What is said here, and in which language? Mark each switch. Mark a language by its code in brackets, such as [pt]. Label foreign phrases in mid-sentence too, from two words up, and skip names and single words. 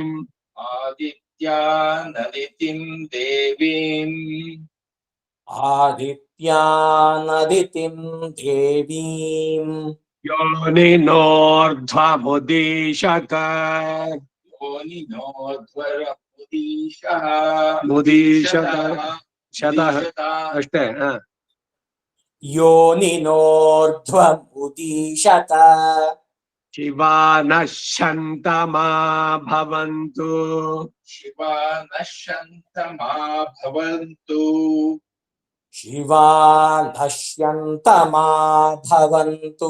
[sa] आदित्यानदितिं देवीम् आदित्यानदितिं देवीम् ಯೋನಿನೋರ್ಧ್ವಮುದೀಶತ योनिनोध्वरमुदीशः ಮುದೀಶತ ಶತಃ ಅಷ್ಟೇ. योनिनोर्ध्वमुदीशत शिवा नश्यन्तमा भवन्तु शिवा नश्यन्तमा भवन्तु शिवा नश्यन्तमा भवन्तु